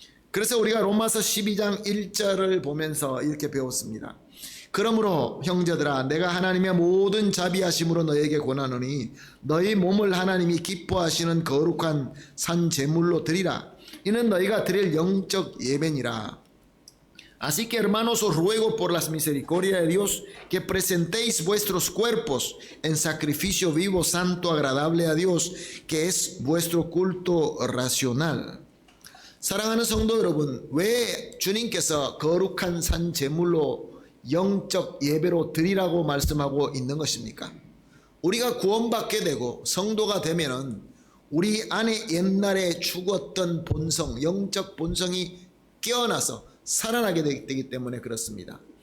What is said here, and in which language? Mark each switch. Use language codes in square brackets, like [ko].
[ko] 그래서 우리가 로마서 12장 1절을 보면서 이렇게 배웠습니다. 그러므로 형제들아 내가 하나님의 모든 자비하심으로 너에게 권하노니 너희 몸을 하나님이 기뻐하시는 거룩한 산 제물로 드리라. 이는 너희가 드릴 영적 예배니라. [es] Así que hermanos os ruego por las misericordias de Dios que presentéis vuestros cuerpos en sacrificio vivo, santo, agradable a Dios, que es vuestro culto racional. [ko] 사랑하는 성도 여러분, 왜 주님께서 거룩한 산 제물로 영적 예배로 드리라고 말씀하고 있는 것입니까? 우리가 구원받게 되고 성도가 되면은 우리 안에 옛날에 죽었던 본성, 영적 본성이 깨어나서 살아나게 되기 때문에 그렇습니다.